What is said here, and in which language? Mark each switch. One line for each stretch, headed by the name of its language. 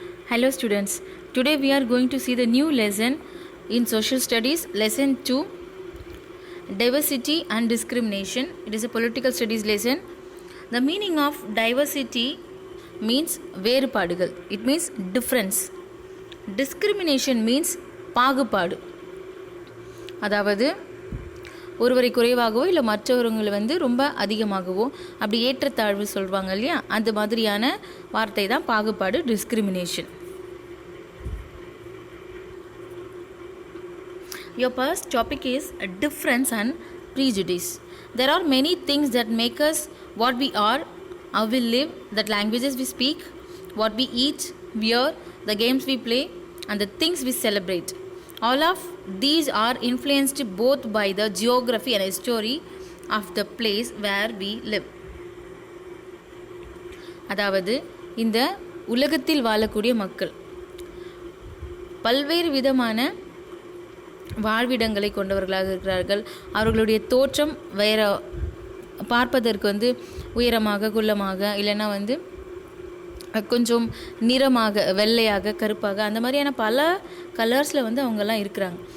English: Hello students, today we are going to see the new lesson in social studies, lesson 2, diversity and discrimination. It is a political studies lesson. The meaning of diversity means
Tamil: வேறுபாடுகள்.
English: It means difference. Discrimination means
Tamil: பாகுபாடு. அதாவது ஒருவரை குறைவாகவோ இல்லை மற்றவர்களை ரொம்ப அதிகமாகவோ அப்படி ஏற்றத்தாழ்வு சொல்வாங்க இல்லையா, அந்த மாதிரியான வார்த்தை தான் பாகுபாடு, discrimination.
English: Your first topic is difference and prejudice. There are many things that make us what we are, how we live, the languages we speak, what we eat, wear, the games we play, and the things we celebrate. All of these are influenced both by the geography and history of the place where we live.
Tamil: அதாவது இந்த உலகத்தில் வாழக்கூடிய மக்கள் பல்வேறு விதமான வாழ்விடங்களை கொண்டவர்களாக இருக்கிறார்கள். அவர்களுடைய தோற்றம் வேறு, பார்ப்பதற்கு உயரமாக, குள்ளமாக, இல்லைன்னா கொஞ்சம் நிறமாக, வெள்ளையாக, கருப்பாக, அந்த மாதிரியான பல கலர்ஸில் அவங்கெல்லாம் இருக்கிறாங்க.